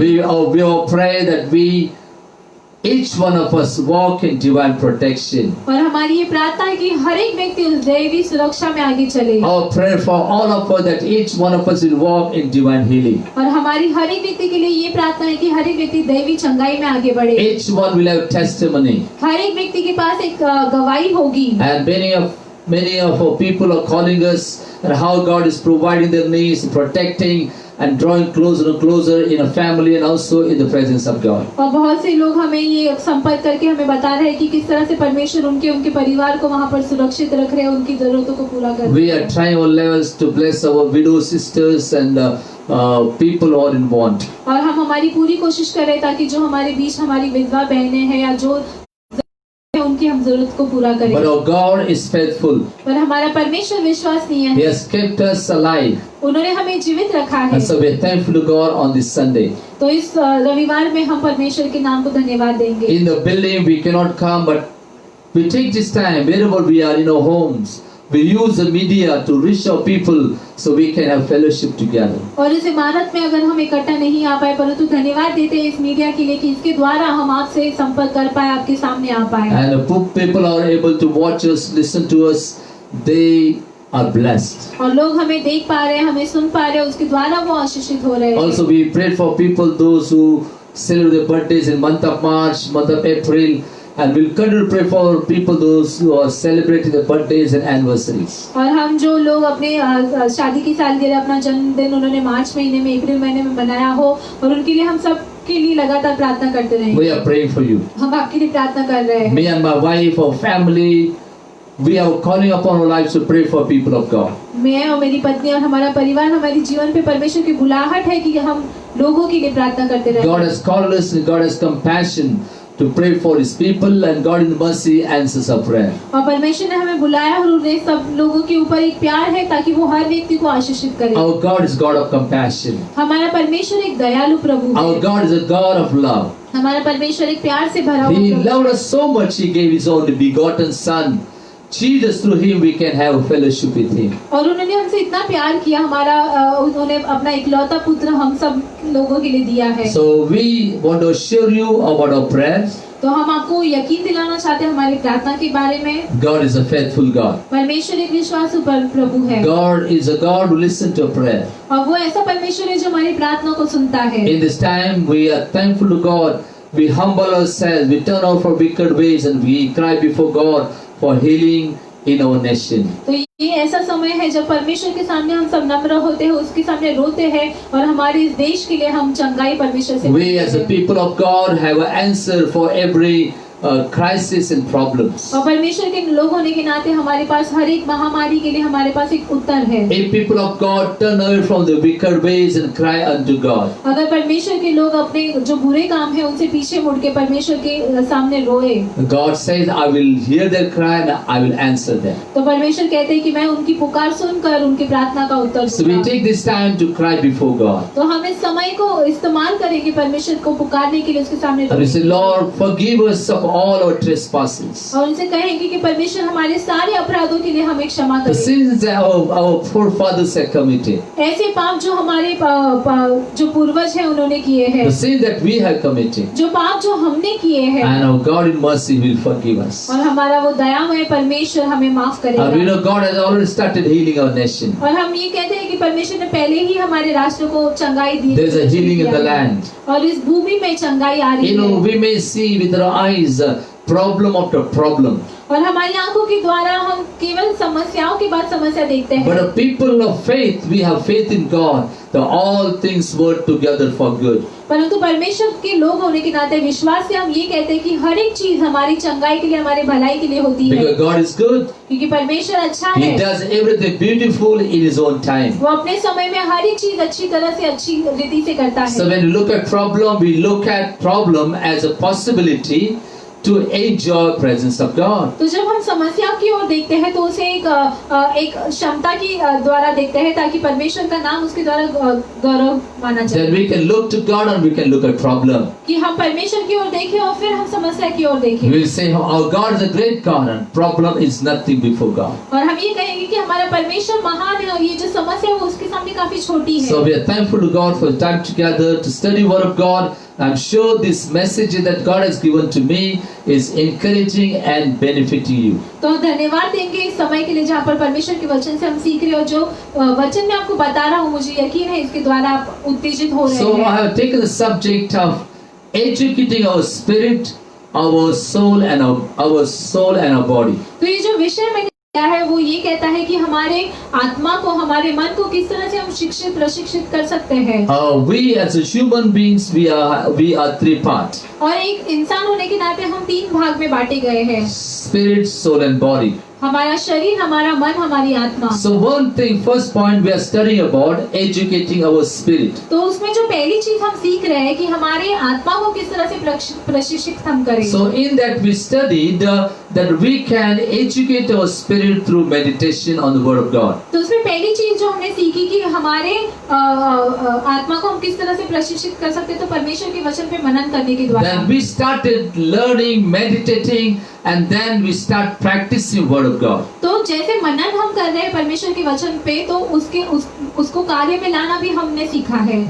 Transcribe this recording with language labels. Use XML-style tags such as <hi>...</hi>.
<en>We all pray that each one of us walk in divine protection.</en> <hi>और हमारी ये प्रार्थना है कि हर एक व्यक्ति उस दैवी सुरक्षा में आगे चले।</hi> <en>Our prayer for all of us that each one of us will walk in divine healing.</en> <hi>और हमारी हर एक व्यक्ति के लिए ये प्रार्थना है कि हर एक व्यक्ति दैवी चंगाई में आगे बढ़े।</hi> <en>Each one will have testimony.</en> <hi>हर एक व्यक्ति के पास एक गवाही होगी।</hi> <en>And many of our people are calling us and how God is providing their needs, protecting and drawing closer and closer in a family and also in the presence of God.</en> <hi>और बहुत से लोग हमें ये संपर्क करके हमें बता रहे हैं कि किस तरह से परमेश्वर उनके परिवार को वहाँ पर सुरक्षित रख रहे हैं, उनकी जरूरतों को पूरा कर रहे हैं।</hi> <en>We are trying our levels to bless our widow sisters and people who are in want.</en> <hi>और हम हमारी पूरी कोशिश कर रहे हैं ताकि जो हमारे बीच हमारी विधवा बहनें हैं या जो उनकी हम जरूरत को पूरा करें।</hi> <en>But our God is faithful.</en> <hi>पर हमारा परमेश्वर विश्वसनीय</hi> <en>He</en> <hi>है,</hi> <en>has kept us alive.</en> <hi>उन्होंने हमें जीवित रखा है।</hi> <en>And so we are thankful to God on this Sunday.</en> <hi>तो इस रविवार में हम परमेश्वर के नाम को धन्यवाद देंगे।</hi> <en>In the building we cannot come, but we take this time wherever we are in our homes. We use the media to reach our people so we can have fellowship together.</en> <hi>और इस इमारत में अगर हम इकट्ठा नहीं आ पाए, परंतु धन्यवाद देते हैं इस मीडिया के लिए कि इसके द्वारा हम आपसे संपर्क कर पाए, आपके सामने आ पाए।</hi> <en>And people are able to watch us, listen to us. They are blessed.</en> <hi>और लोग हमें देख पा रहे हैं, हमें सुन पा रहे हैं, उसके द्वारा वो आशीषित हो रहे हैं।</hi> <en>Also we prayed for people, those who celebrate their birthdays in month of March, month of April, and we'll continue to pray for people those who are celebrating their birthdays and anniversaries.</en> <hi>और हम जो लोग अपने शादी की सालगिरह, अपना जन्मदिन उन्होंने मार्च महीने में, अप्रैल महीने में मनाया हो, और उनके लिए हम सब के लिए लगातार प्रार्थना करते रहेंगे।</hi> <en>We are praying for you.</en> <hi>हम आपके लिए प्रार्थना कर रहे हैं।</hi> <en>Me and my wife, our family, we are calling upon our lives to pray for people of God.</en> <hi>मैं और मेरी पत्नी और हमारा परिवार, हमारे जीवन पे परमेश्वर की बुलाहट है कि हम लोगों के लिए प्रार्थना करते रहें।</hi> <en>God has called us and God has compassion to pray for His people, and God in mercy answers our prayer.</en> <hi>और परमेश्वर ने हमें बुलाया और उन्हें सब लोगों के ऊपर एक प्यार है ताकि वो हर व्यक्ति को आशीषित करे।</hi> <en>Our God is God of compassion.</en> <hi>हमारा परमेश्वर एक दयालु प्रभु है।</hi> <en>Our God is a God of love.</en> <hi>हमारा परमेश्वर एक प्यार से भरा हुआ</hi> <en>He</en> <hi>प्रभु है।</hi> <en>loved us so much, He gave His only begotten Son. Jesus, through Him we can have a fellowship with Him.</en> <hi>और उन्होंने हमसे इतना प्यार किया, उन्होंने अपना इकलौता पुत्र हम सब लोगों के लिए दिया है।</hi> <en>So we want to assure you about our prayers.</en> <hi>तो हम आपको यकीन दिलाना चाहते हैं हमारी प्रार्थना के बारे में।</hi> <en>God is a faithful God.</en> <hi>परमेश्वर एक विश्वासु प्रभु है।</hi> <en>God is a God who listens to prayer.</en> <hi>और वो ऐसा परमेश्वर है जो हमारी प्रार्थना को सुनता है।</hi> <en>In this time we are thankful to God. We humble ourselves, we turn out from wicked ways, and we cry before God for healing in our nation.</en> <hi>तो ये ऐसा समय है जब परमेश्वर के सामने हम सब नम्र होते हैं, उसके सामने रोते हैं, और हमारे इस देश के लिए हम चंगाई परमेश्वर से।</hi> <en>We as a people of God have an answer for every crisis and problems.</en> <hi>और परमेश्वर के लोग होने के नाते हमारे पास हर एक महामारी के लिए हमारे पास एक उत्तर है।</hi> <en>If people of God turn away from the wicked ways and cry unto God,</en> <hi>अगर परमेश्वर के लोग अपने जो बुरे काम है उनसे पीछे मुड़ के परमेश्वर के सामने रोए,</hi> <en>God says, I will hear their cry and I will answer them.</en> <hi>तो परमेश्वर कहते हैं कि मैं उनकी पुकार सुनकर उनकी प्रार्थना का उत्तर</hi> <en>So we</en> <hi>दूंगा।</hi> <en>take this time to cry before God.</en> <hi>तो हम इस समय को इस्तेमाल करेंगे परमेश्वर को पुकारने के लिए, उसके सामने</hi> <en>And we say,</en> <hi>रोएंगे।</hi> <en>Lord, forgive us of all our trespasses.</en> <hi>और उनसे कहेंगे कि परमेश्वर हमारे सारे अपराधों के लिए हमें क्षमा</hi> <en>The</en> <hi>करें।</hi> <en>sins that our forefathers have committed,</en> <hi>ऐसे पाप जो हमारे जो पूर्वज हैं उन्होंने किए हैं,</hi> <en>the sin that we have committed,</en> <hi>जो पाप जो हमने किए हैं,</hi> <en>and our God in mercy will forgive us.</en> <hi>और हमारा वो दयामय परमेश्वर हमें माफ</hi> <en>And we</en> <hi>करेगा।</hi> <en>know God has already started healing our nation.</en> <hi>और हम ये कहते हैं कि परमेश्वर ने पहले ही हमारे राष्ट्र को चंगाई दी।</hi> <en>There is a healing in the land.</en> <hi>और इस भूमि में चंगाई आ रही</hi> <en>You know,</en> <hi>है।</hi> <en>we may see with our eyes problem after problem.</en> <hi>और हमारी आंखों के द्वारा हम केवल समस्याओं के बाद समस्या देखते हैं।</hi> <en>But a people of faith, we have faith in God, that all things work together for good.</en> <hi>परंतु परमेश्वर के लोग होने के नाते विश्वास से हम ये कहते हैं कि हर एक चीज हमारी चंगाई के लिए, हमारे भलाई के लिए होती है,</hi> <en>Because God is good.</en> <hi>क्योंकि परमेश्वर अच्छा</hi> <en>He</en> <hi>है।</hi> <en>does everything beautiful in His own time.</en> <hi>वो अपने समय में हर एक चीज अच्छी तरह से, अच्छी रीति से करता</hi> <en>So</en> <hi>है।</hi> <en>when we look at problem, we look at problem as a possibility to enjoy presence of God.</en> <hi>तो जब हम समस्या की ओर देखते हैं तो उसे एक क्षमता की द्वारा देखते हैं ताकि परमेश्वर का नाम उसके द्वारा गौरव माना जाए।</hi> <en>Then we can look to God and we can look at problem.</en> <hi>कि हम परमेश्वर की ओर देखें और फिर हम समस्या की ओर देखें।</hi> <en>We will say, our God is a great God and problem is nothing before God.</en> <hi>और हम ये कहेंगे कि हमारा परमेश्वर महान है और ये जो समस्या है वो उसके सामने काफी छोटी है।</hi> <en>So we are thankful to God for the time together to study Word of God. I'm sure this message that God has given to me is encouraging and benefiting you.</en> <hi>तो धन्यवाद देंगे इस समय के लिए जहाँ पर परमेश्वर के वचन से हम सीख रहे हो। जो वचन मैं आपको बता रहा हूँ मुझे यकीन है इसके द्वारा आप उत्तेजित हो रहे</hi> <en>So I</en> <hi>हैं।</hi> <en>have taken the subject of educating our spirit, our soul and our body.</en> <hi>तो ये जो विषय मैंने लिया है वो ये कहता है कि हमारे आत्मा को, हमारे मन को किस तरह से हम शिक्षित प्रशिक्षित कर सकते हैं।</hi> <en>We as a human beings, we are three parts:</en> <hi>और एक इंसान होने के नाते हम तीन भाग में बांटे गए हैं,</hi> <en>spirit, soul and body.</en> <hi>हमारा शरीर, हमारा मन, हमारी आत्मा।</hi> <en>So one thing, first point we are studying about educating our spirit.</en> <hi>तो उसमें जो पहली चीज हम सीख रहे हैं कि हमारे आत्मा को किस तरह से प्रशिक्षित हम करें।</hi> <en>So in that we studied that we can educate our spirit through meditation on the Word of God.</en> <hi>तो उसमें पहली चीज जो हमने सीखी कि हमारे आत्मा को हम किस तरह से प्रशिक्षित कर सकते हैं, तो परमेश्वर के वचन पे मनन करने के द्वारा।</hi> <en>Then we started learning, meditating, and then we start practicing Word of God.</en> <hi>तो जैसे मनन हम कर रहे हैं परमेश्वर के वचन पे, तो उसको कार्य में लाना भी हमने सीखा है।</hi>